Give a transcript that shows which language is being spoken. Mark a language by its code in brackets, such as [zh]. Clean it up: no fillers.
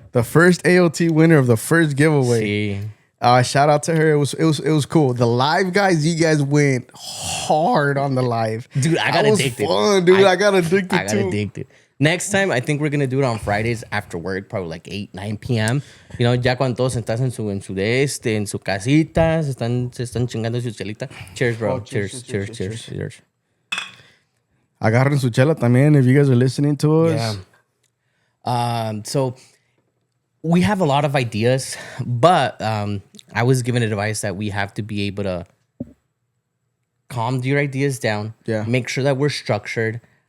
[en] The first AOT winner of the first giveaway. [es] Sí. [en] Shout out to her. It was cool. The live guys, you guys went hard on the live. Dude, I got addicted. Fun, dude. I got addicted. I got addicted. Next time, I think we're gonna do it on Fridays after work, probably like 8, 9 p.m. [es] Ya cuando todos estás en su en su casita, se están chingando su chelita. [en] Cheers, bro. Cheers. [es] Agarren su chela también [en] if you guys are listening to us. Yeah. So we have a lot of ideas, but I was given advice that we have to be able to calm your ideas down. Yeah. Make sure that we're structured.